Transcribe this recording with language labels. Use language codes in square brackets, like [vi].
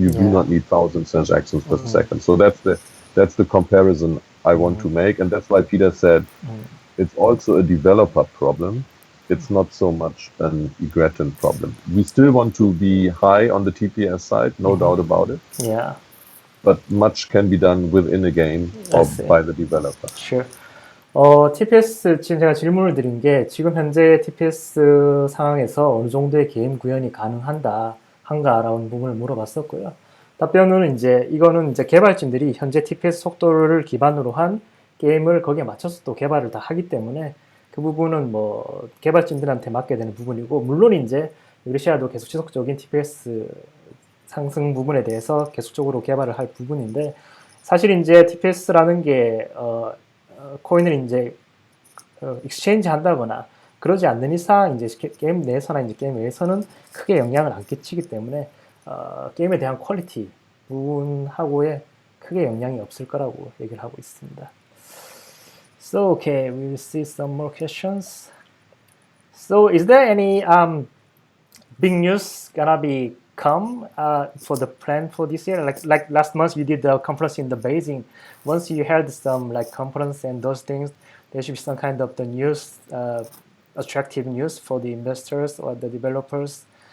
[en] You do not need thousands transactions per second. So that's the comparison I want to make, and that's why Peter said it's also a developer problem. It's not so much an Egretia problem. We still want to be high on the TPS side, no doubt about it. But much can be done within a game or by the developer. Sure. [ko] TPS 지금 제가 질문을 드린 게 지금 현재 TPS 상황에서 어느 정도의 게임 구현이 한가라는 부분을 물어봤었고요. 답변은 이거는 개발진들이 현재 TPS 속도를 기반으로 한 게임을 거기에 맞춰서 또 개발을 다 하기 때문에 그 부분은 뭐 개발진들한테 맡게 되는 부분이고, 물론 이그레시아도 계속 지속적인 TPS 상승 부분에 대해서 계속적으로 개발을 할 부분인데, 사실 TPS라는 게 코인을 익스체인지 한다거나 그러지 않는 이상 게임 내에서나 게임 외에서는 크게 영향을 안 끼치기 때문에 게임에 대한 퀄리티 부분하고에 크게 영향이 없을 거라고 얘기를 하고 있습니다. [en] So, okay, we will see some more questions. So, is there any big news gonna be come for the plan for this year? Like last month, you did the conference in the Beijing. Once you had some like conference and those things, there should be some kind of the news, attractive news for the investors or the developers.